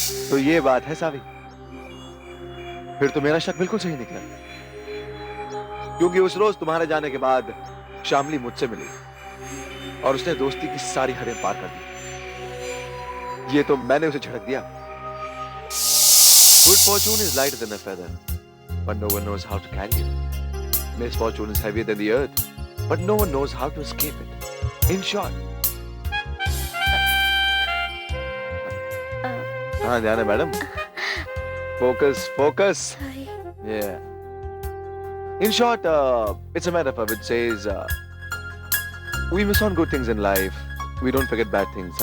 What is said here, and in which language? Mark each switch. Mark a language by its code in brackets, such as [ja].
[hi] तो ये बात है सावी, फिर तो मेरा शक बिल्कुल सही निकला, क्योंकि उस रोज तुम्हारे जाने के बाद शामली मुझसे मिली और उसने दोस्ती की सारी हदें पार कर दी। ये तो मैंने उसे झड़क दिया। [en] Good fortune is lighter than a feather, but no one knows how to carry it. Misfortune is heavier than the earth, but no one knows how to escape it. In short, [hi] हाँ ध्यान है madam, [en] focus. Yeah. In short, it's a metaphor which says we miss on good things in life, we don't forget bad things.